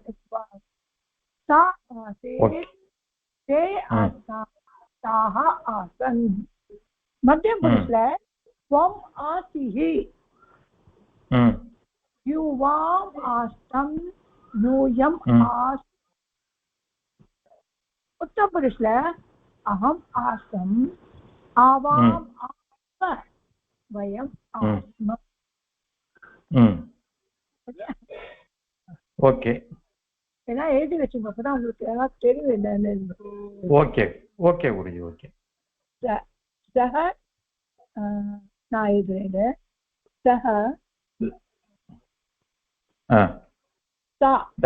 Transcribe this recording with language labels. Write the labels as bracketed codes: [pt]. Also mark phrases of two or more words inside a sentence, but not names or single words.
[sa] सा आसीत्, ते आसाम्, ताः आसन्. मध्यम पुरुषल त्वम् आसीः, युवाम् आस्तम्, यूयम् आस्थ. उत्तर पुरुष अहम आसम, आवाम आस्म, वयम आस्म. [ta] ஓகே. ஏன்னா எழுதி வச்சுங்க, அப்பதான் உங்களுக்கு ஏதாவது தெரியும் என்னன்னு. [en] okay okay Guruji. okay. [ta] சஹ நான் எழுதுறேன். [sa] सह सा